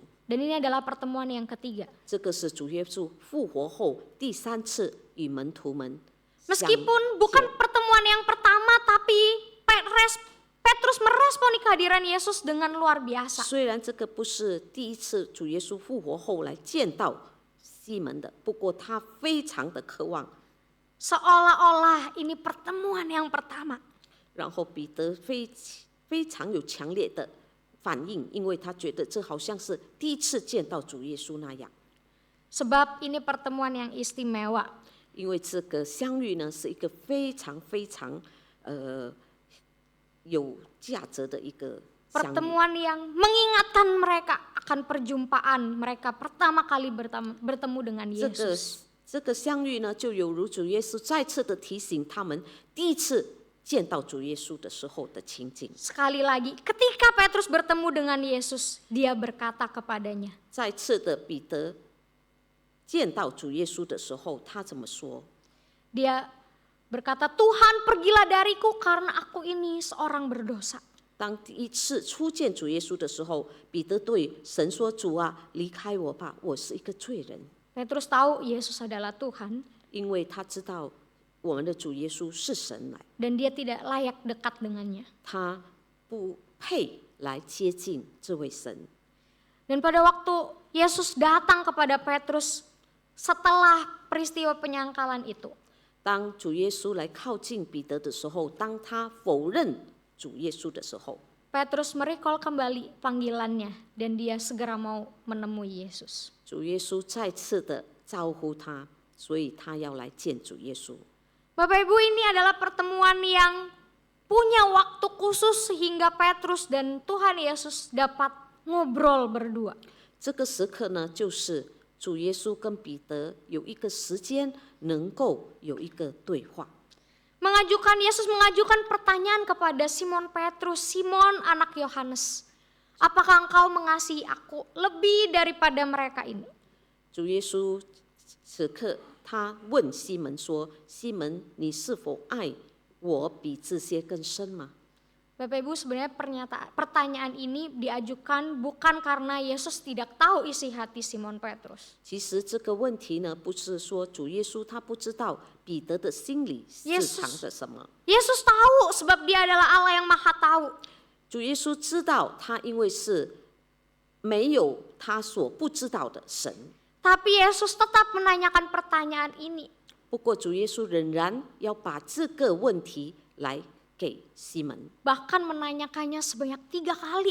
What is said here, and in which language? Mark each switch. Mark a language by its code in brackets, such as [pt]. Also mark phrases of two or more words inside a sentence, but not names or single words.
[id] Dan ini adalah pertemuan yang ketiga. [zh] 这个是主耶稣复活后第三次与门徒们相见。 [id] Meskipun bukan pertemuan yang pertama, tapi Petrus meresponi kehadiran Yesus dengan luar biasa. [zh] 虽然这个不是第一次主耶稣复活后来见到西门的，不过他非常的渴望。 [id] Seolah-olah ini pertemuan yang pertama. [zh] 然后彼得非常有强烈的反应，因为他觉得这好像是第一次见到主耶稣那样。 [id] Sebab ini pertemuan yang istimewa. [zh] 因为这个相遇呢，是一个非常有价值的一个相遇。 [id] Pertemuan yang mengingatkan mereka akan perjumpaan mereka pertama kali bertemu dengan Yesus. [zh] 这个相遇呢，就有如主耶稣再次的提醒他们第一次见到主耶稣的时候的情景。 [id] Sekali lagi, ketika Petrus bertemu dengan Yesus, dia berkata kepadanya. [zh] 再次的彼得见到主耶稣的时候，他怎么说？ [id] Dia berkata, Tuhan pergilah dariku karena aku ini seorang berdosa. [zh] 当第一次初见主耶稣的时候，彼得对神说：“主啊，离开我吧，我是一个罪人。” [id] Petrus tahu Yesus adalah Tuhan [zh] 因为他知道我们的主耶稣是神来， [id] dan dia tidak layak dekat dengannya. [zh] 他不配来接近这位神。 [id] Dan pada waktu Yesus datang kepada Petrus setelah peristiwa penyangkalan itu, [zh] 当主耶稣来靠近彼得的时候，当他否认主耶稣的时候， [id] Petrus merecall kembali panggilannya dan dia segera mau menemui Yesus. [zh] 主耶稣再次的招呼他，所以他要来见主耶稣。 [id] Bapak Ibu, ini adalah pertemuan yang punya waktu khusus sehingga Petrus dan Tuhan Yesus dapat ngobrol berdua. [zh] 这个时刻呢，就是主耶稣跟彼得有一个时间能够有一个对话。 [id] Yesus mengajukan pertanyaan kepada Simon Petrus, Simon anak Yohanes, apakah engkau mengasihi aku lebih daripada mereka ini? [zh] 主耶稣此刻他问西门说：“西门，你是否爱我比这些更深吗？” [id] Bapak Ibu, sebenarnya pertanyaan ini diajukan bukan karena Yesus tidak tahu isi hati Simon Petrus. [zh] 其实这个问题呢，不是说主耶稣他不知道彼得的心里是藏着什么。 [id] Yesus tahu sebab dia adalah Allah yang maha tahu. [zh] 主耶稣知道他因为是没有他所不知道的神。 [id] Tapi Yesus tetap menanyakan pertanyaan ini. [zh] 不过主耶稣仍然要把这个问题来给西门， [id] Bahkan menanyakannya sebanyak 3 kali.